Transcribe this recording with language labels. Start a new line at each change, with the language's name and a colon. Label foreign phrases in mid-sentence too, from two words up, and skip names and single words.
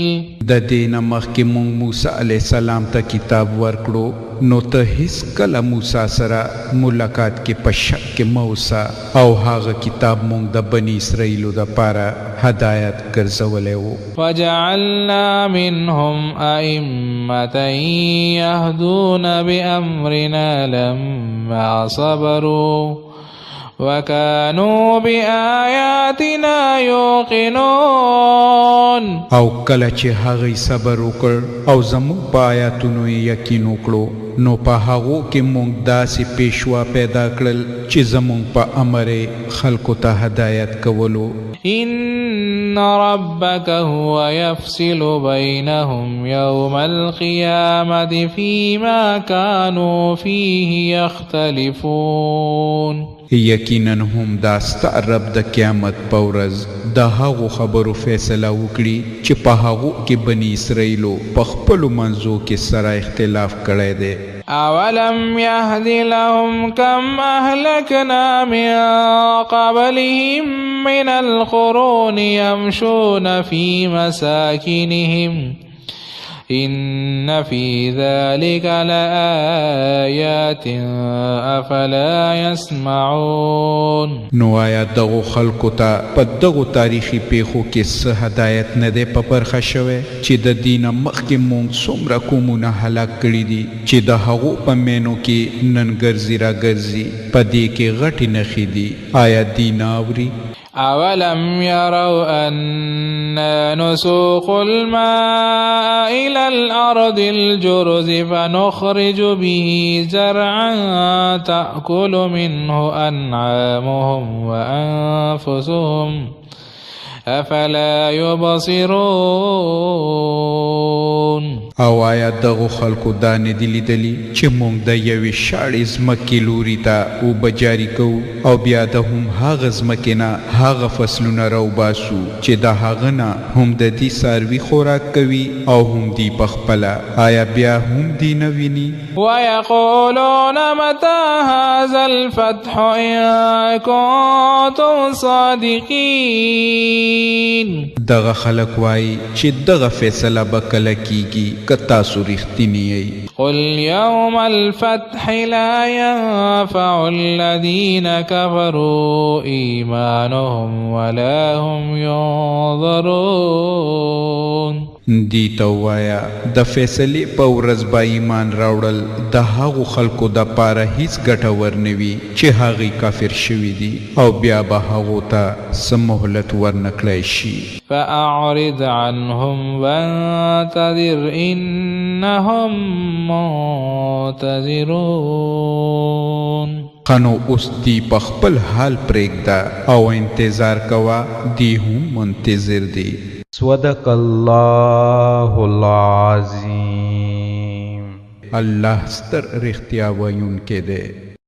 Pashto: د دې نه مخکې مونږ موسی علیه السلام ته کتاب ورکړو نو ته هیڅ کله موسی سره ملاقات کې په شک کې مه اوسه او هغه کتاب مونږ د بني اسرائیلو دپاره هدایت ګرځولی و.
Arabic: وجعلنا منهم أئمة يهدون بأمرنا لما صبروا وكانوا بآياتنا يوقنون.
Pashto: او کله چې هغوی صبر وکړ او زموږ په آیاتونو یې یقین وکړو نو په هغو کې موږ داسې پیشوا پیدا کړل چې زموږ په امر خلکو ته هدایت کولو.
Arabic: إن ربك هو يفصل بينهم يوم القيامة فيما كانوا فيه يختلفون.
Pashto: یقینا هم دا ستا رب د قیامت په ورځ د هغو خبرو فیصله وکړي چې په هغو کې بني اسرائیلو په خپلو منځو کې سره اختلاف کړی دی.
Arabic: أولم يهد لهم كم أهلكنا من قبلهم من القرون يمشون في مساكنهم إن في ذلك لآيات أفلا يسمعون.
Pashto: نو آیا دغو خلکو ته په دغو تاریخي پیښو کې څه هدایت نه دی په برخه شوی چې د دې نه مخکې موږ څومره قومونه هلاک کړي دي چې د هغو په مینو کې نن ګرځي را ګرځي په دې کې غټې نښې دي. آیا دوی نه اوري؟
Arabic: أولم يروا أنا نسوق الماء إلى الأرض الجرز فنخرج به زرعا تأكل منه أنعامهم وأنفسهم أفلا يبصرون.
Pashto: او آیا دغو خلکو دا نه دي لیدلي چې موږ د یوې شاړې ځمکې لوري ته اوبه جاري کوو او بیا د هم هغه ځمکې نه هغه فصلونه راوباسو چې د هغه نه هم د دې څاروي خوراک کوي او هم دی پخپله آیا بیا هم دی نه ویني
Arabic: ويقولون متى هذا الفتح إن كنتم صادقين
Pashto: دغه خلک وایي چې دغه فیصله به کله کیږي که تاسو رښتیني یئ
Arabic: قل يوم الفتح لا ينفع الذين كفروا إيمانهم ولا هم ينظرون
Pashto: دی ته ووایه د فیصلې په ورځ به ایمان راوړل د هغو خلکو دپاره هیڅ ګټور نه وي چې هغوی کافر شوي دي او بیا به هغو ته څه مهلت ورنه کړی شي
Arabic: فأعرض عنهم وانتظر إنهم منتظرون
Pashto: قنو اوس دی په خپل حال پرېږده او انتظار کوه دی هم منتظر دی
Arabic: صدق الله العظیم
Pashto: الله ستر رښتیا ویونکی دی